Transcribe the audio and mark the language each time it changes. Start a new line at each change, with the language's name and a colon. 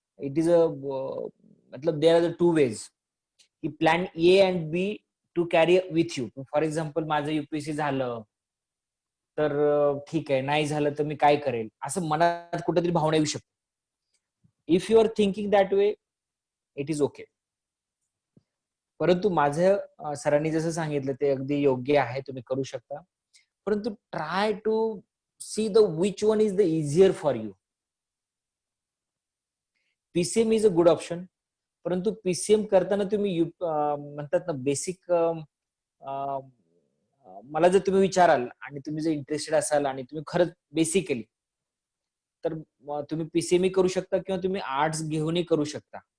English: It is मतलब there are the 2 ways की plan A and B to carry with you. For example
Marathi: माझं UPSC झालं तर ठीक आहे, नाही झालं तर मी काय करेल, असं मनात कुठेतरी भावना येऊ शकते.
English: If you are thinking that way, it is okay.
Marathi: परंतु माझं सरांनी जसं सांगितलं ते अगदी योग्य आहे, तुम्ही करू शकता.
English: परंतु try to see the which one is the easier for you.
Marathi: PCM is a good option, परंतु पीसीएम करताना तुम्ही म्हणतात ना बेसिक, मला जर तुम्ही विचाराल आणि तुम्ही जर इंटरेस्टेड असाल आणि तुम्ही खरंच बेसिकली, तर तुम्ही पीसीएम करू शकता किंवा तुम्ही आर्ट्स घेऊनही करू शकता.